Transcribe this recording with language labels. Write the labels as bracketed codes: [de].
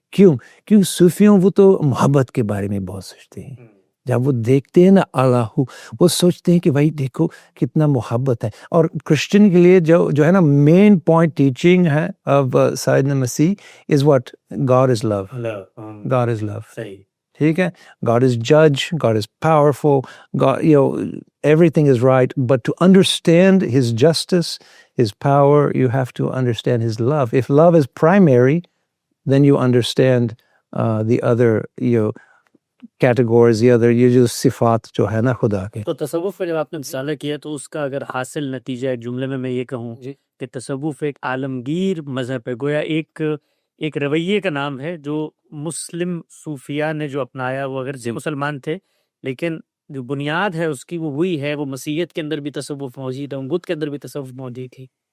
[ur] کیوں صوفیوں وہ تو محبت کے بارے میں بہت سوچتے ہیں. جب وہ دیکھتے ہیں نا اللہ, وہ سوچتے ہیں کہ بھائی دیکھو کتنا محبت ہے. اور کرسچن کے لیے جو ہے نا مین پوائنٹ ٹیچنگ ہے آف سیدنا مسیح [en] Is what, God is love. God is love. [ur] صحیح. ٹھیک ہے, [en] God is judge, God is powerful, God, everything is right, but to understand his justice, his power, you have to understand his love. If love is primary, then you understand the other categories, the other [ur] جو صفات جو ہے نا خدا کے. تو تصوف پر جب آپ نے مطالعہ کیا تو اس کا اگر حاصل نتیجہ ایک جملے میں یہ کہوں کہ تصوف ایک عالمگیر مذہب ہے, گویا ایک رویے کا نام ہے جو مسلم صوفیاء نے جو اپنایا, وہ اگر مسلمان تھے لیکن جو بنیاد ہے اس کی وہ وہی ہے, وہ مسیحیت کے اندر بھی تصوف موجود ہے, بدھ کے اندر بھی تصوف موجود تھی.